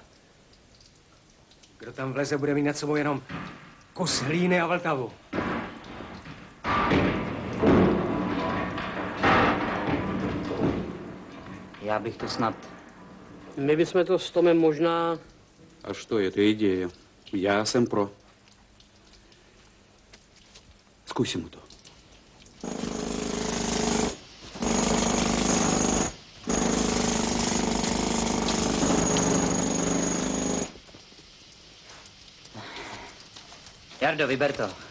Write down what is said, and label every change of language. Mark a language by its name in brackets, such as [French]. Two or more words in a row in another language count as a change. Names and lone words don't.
[Czech] Kdo tam vleze, bude mít nad sebou jenom kus hlíny a Vltavu. Já bych to snad... My bychom to s Tomem možná... [Russian] А что, это идея. [Czech] Я jsem pro. Zkusíme to. Jardo, vyber to.